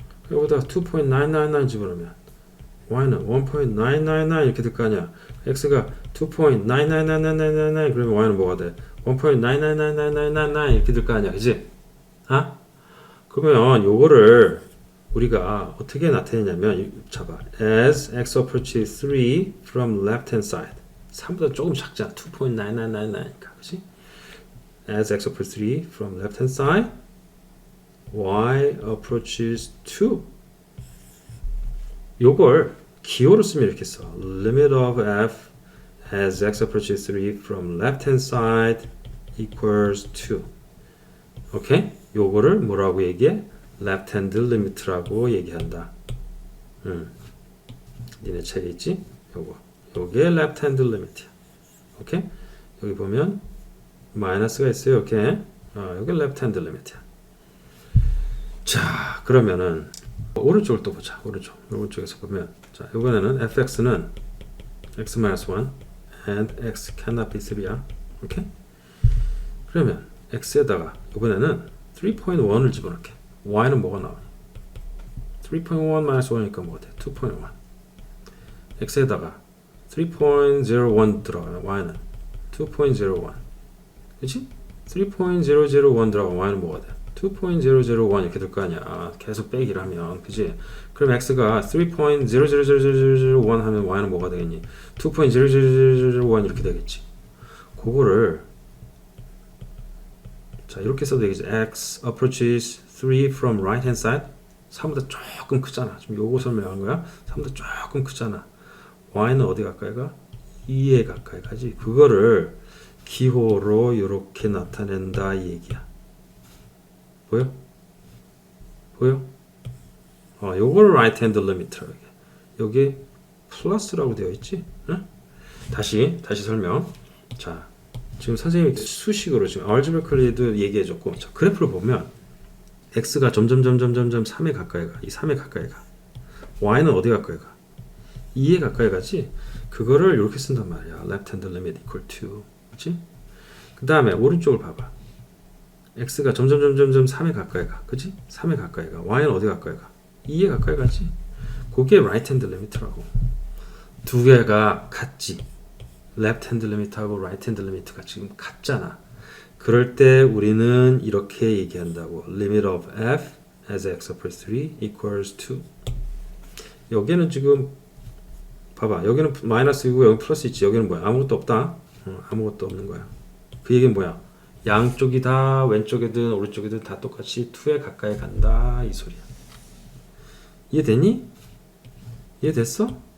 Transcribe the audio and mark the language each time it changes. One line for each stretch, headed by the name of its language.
Korean: 여기다 2.999 집어넣으면 y는 1.999 이렇게 될 거 아니야. x가 2.99999 그러면 y는 뭐가 돼? 1.9999999 이렇게 될 거 아니야, 그지? 그러면 요거를 우리가 어떻게 나타내냐면, 잡아.
English: As x approaches 3 from left hand side.
Korean: 3보다 조금 작잖아. 2.9999니까, 그지?
English: As x approaches 3 from left hand side, y approaches 2.
Korean: 요걸 기호로 쓰면 이렇게 써.
English: Limit of f as x approaches 3 from left hand side equals 2.
Korean: 오케이? 요거를 뭐라고 얘기해? left hand limit라고 얘기한다. 니네 책에 있지? 요게 left hand limit이야. 오케이? 여기 보면 마이너스가 있어요. 오케이? 요게 left hand limit이야. 자, 그러면은 오른쪽을 또 보자. 오른쪽에서 보면, 자, 이번에는 fx는 x-1
English: and x cannot be 3
Korean: 야. 오케이? 그러면 x에다가 이번에는 3.1을 집어넣게. y는 뭐가 나오니? 3.1 마이너스 1이니까 뭐가 돼? 2.1 x에다가 3.01 들어가면 y는 2.01 그치? 3.001 들어가면 y는 뭐가 돼? 2.001 이렇게 될 거 아니야. 계속 빼기를 하면 그치? 그럼 x가 3.0000001 하면 y는 뭐가 되겠니? 2.00001 이렇게 되겠지. 그거를 자 이렇게 써도 되겠지.
English: x approaches 3 from right hand side
Korean: 3보다 조금 크잖아. 지금 요거 설명한 거야. 3보다 조금 크잖아. y는 어디 가까이 가? 2에 가까이 가지. 그거를 기호로 이렇게 나타낸다 이 얘기야. 보여? 보여? 요거를 right hand limit라고 해. 여기 플러스라고 되어 있지? 응? 다시 설명. 자, 지금 선생님이 수식으로 지금 algebraically도 얘기해줬고, 자, 그래프를 보면 x가 점점 3에 가까이 가. 이 3에 가까이 가. y는 어디 가까이 가? 2에 가까이 가지. 그거를 이렇게 쓴단 말이야.
English: left hand limit equal to.
Korean: 그치? 그 다음에 오른쪽을 봐봐. x가 점점 3에 가까이 가. 그치? 3에 가까이 가. y는 어디 가까이 가? 2에 가까이 가지. 그게 right hand limit라고. 두 개가 같지. left hand limit하고 right hand limit가 지금 같잖아. 그럴 때 우리는 이렇게 얘기한다고.
English: limit of f as x approaches 3 equals 2.
Korean: 여기는 지금 봐봐. 여기는 마이너스이고 여기 플러스 있지. 여기는 뭐야? 아무것도 없다. 아무것도 없는 거야. 그 얘기는 뭐야? 양쪽이 다 왼쪽이든 오른쪽이든 다 똑같이 2에 가까이 간다 이 소리야. 이해됐니? 이해됐어?